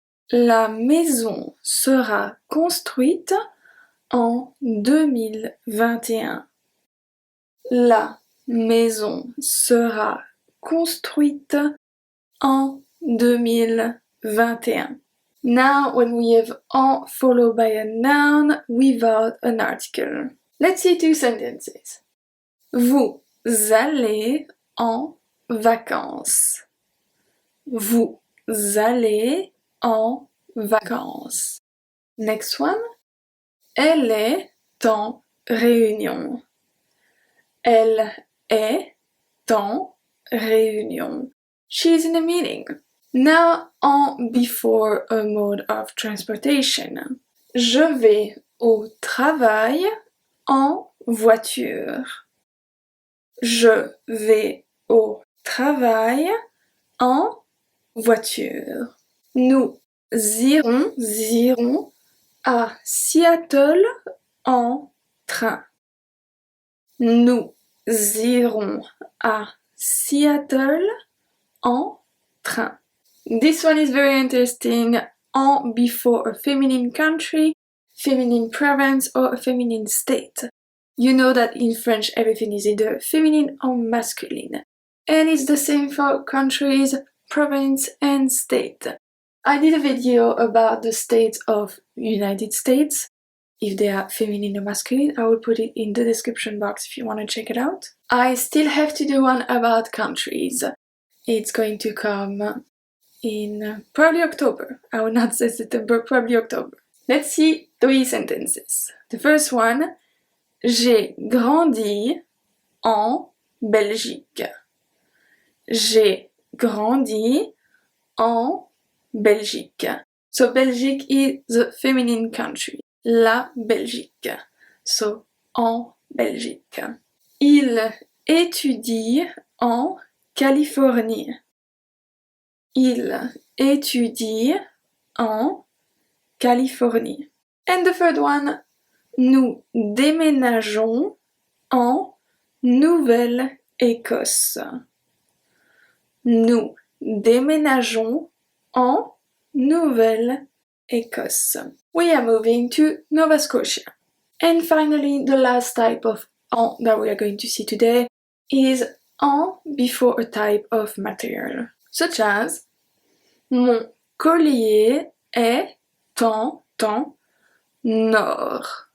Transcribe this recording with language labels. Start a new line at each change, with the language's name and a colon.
French: La maison sera construite en 2021. La maison sera construite en 2021.
English: Now, when we have en followed by a noun without an article. Let's see two sentences.
French: Vous allez en vacances. Vous allez en vacances.
English: Next one.
French: Elle est en réunion. Elle est en réunion.
English: She's in a meeting. Now, en before a mode of transportation.
French: Je vais au travail en voiture. Je vais au travail en voiture. Nous irons à Seattle en train. Nous irons à Seattle en train.
English: This one is very interesting. En before a feminine country, feminine province, or a feminine state. You know that in French everything is either feminine or masculine. And it's the same for countries, province, and state. I did a video about the states of United States. If they are feminine or masculine, I will put it in the description box if you want to check it out. I still have to do one about countries. It's going to come in probably October. I will not say September, probably October. Let's see 3 sentences. The first one,
French: j'ai grandi en Belgique. J'ai grandi en Belgique.
English: So Belgique is the feminine country.
French: La Belgique. So en Belgique. Il étudie en Californie. Il étudie en Californie.
English: And the third one,
French: nous déménageons en Nouvelle-Écosse. Nous déménageons en Nouvelle-Écosse.
English: We are moving to Nova Scotia. And finally, the last type of en that we are going to see today is en before a type of material, such as
French: mon collier est en or.